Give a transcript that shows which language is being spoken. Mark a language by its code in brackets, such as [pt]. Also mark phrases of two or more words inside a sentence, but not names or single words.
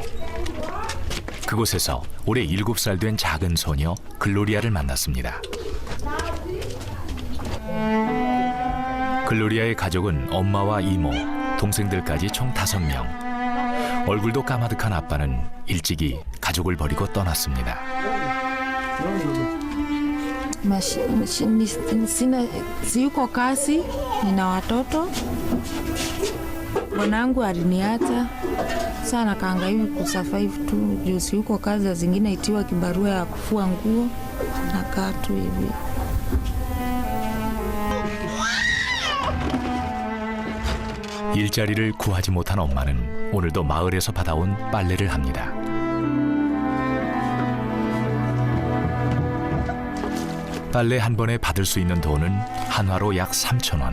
[ko] 그곳에서 올해 7살 된 작은 소녀 글로리아를 만났습니다. 글로리아의 가족은 엄마와 이모, 동생들까지 총 5명. 얼굴도 까마득한 아빠는 일찍이 가족을 버리고 떠났습니다. [sw] Siyuko kazi, nina watoto. Mwanangu aliniacha sana, kaangaika kusurvive tu juu siyuko kazi, zingine itiwa kibarua ya kufua nguo na kaa tu hivi. [ko] 일자리를 구하지 못한 엄마는 오늘도 마을에서 받아온 빨래를 합니다. 빨래 한 번에 받을 수 있는 돈은 한화로 약 3,000원.